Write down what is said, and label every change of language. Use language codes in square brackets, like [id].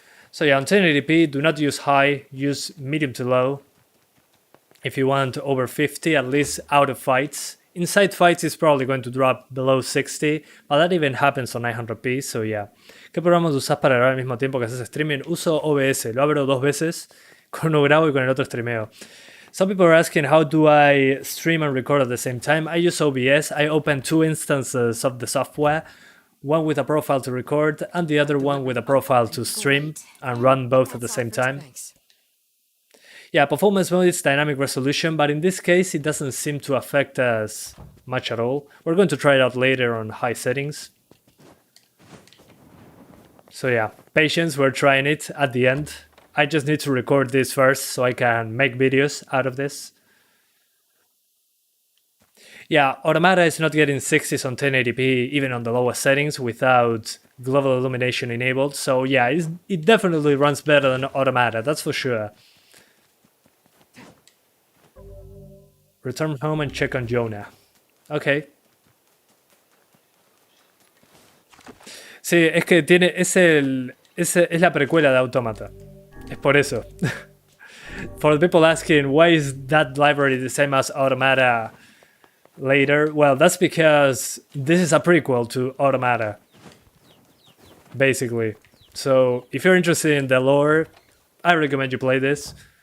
[en] So yeah, on 1080p, do not use high, use medium to low. If you want over 50, at least out of fights. Inside fights is probably going to drop below 60, but that even happens on 900p, so yeah. [es] ¿Qué programas usas para grabar al mismo tiempo que haces streaming? Uso OBS, lo abro 2 veces, con uno grabo y con el otro streameo. [en] Some people are asking, how do I stream and record at the same time? I use OBS. I open 2 instances of the software, one with a profile to record and the other one with a profile to stream, and run both at the same time. Yeah, performance mode is dynamic resolution, but in this case it doesn't seem to affect us much at all. We're going to try it out later on high settings. So yeah, patience, we're trying it at the end. I just need to record this first so I can make videos out of this. Yeah, Automata is not getting 60s on 1080p even on the lowest settings without global illumination enabled. So yeah, it definitely runs better than Automata, that's for sure. Return home and check on Jonah. Okay. [es] Sí, es que tiene es la precuela de Automata. Es por eso. [en] For the people asking why is that library the same as Automata later, well, that's because this is a prequel to Automata, basically. So if you're interested in the lore, I recommend you play this.